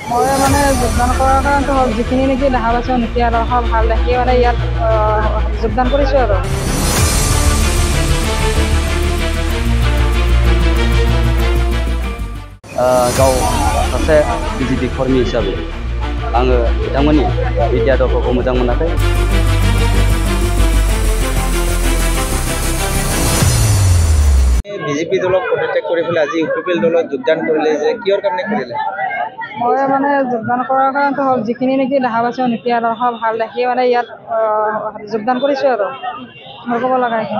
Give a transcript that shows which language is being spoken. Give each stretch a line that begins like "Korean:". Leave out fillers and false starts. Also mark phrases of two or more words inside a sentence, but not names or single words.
Assamese: মই মানে যোগদান কৰাৰ কাৰণটো হ'ল যিখিনি নেকি দেখা পাইছোঁ নীতি আদৰ্শ ভাল দেখি মানে ইয়াত যোগদান কৰিছোঁ আৰু
Bodo: गाव सासे बिजेपि कर्मी हिसाबै आङो बिथांमोननि नीति आदर्शखौ मोजां मोनाखै।
Assamese: বিজেপি দলক পদত্যাগ কৰি পেলাই আজি ইউপিপিএল দলত যোগদান কৰিলে যে কিহৰ কাৰণে কৰিলে? মই মানে যোগদান কৰাৰ কাৰণটো হ'ল যিখিনি নেকি দেখা পাইছোঁ নীতি আদৰ্শ ভাল দেখি মানে ইয়াত যোগদান কৰিছোঁ আৰু মই ক'ব লগা এইখিনি।